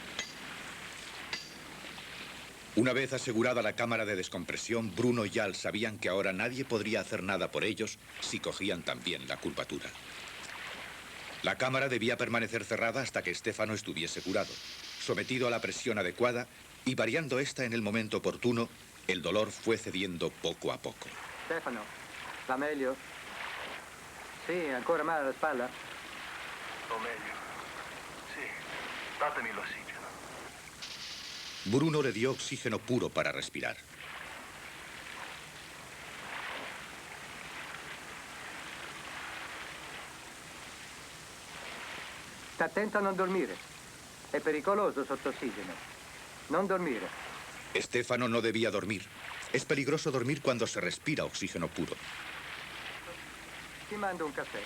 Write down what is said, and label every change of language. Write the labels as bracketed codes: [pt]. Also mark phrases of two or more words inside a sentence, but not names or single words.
[es] Una vez asegurada la cámara de descompresión, Bruno y Al sabían que ahora nadie podría hacer nada por ellos si cogían también la curvatura. La cámara debía permanecer cerrada hasta que Stefano estuviese curado, sometido a la presión adecuada y variando esta en el momento oportuno, el dolor fue cediendo poco a poco. [it] Stefano, va meglio? Sì, ancora male alla spalla? O meglio. Sì, datemi l'ossigeno. [es] Bruno le dio oxígeno puro para respirar. [it] Sta attento a non dormire. È pericoloso sotto ossigeno. Non dormire. [es] Stefano no debía dormir. Es peligroso dormir cuando se respira oxígeno puro. [it] Ti mando un caffè.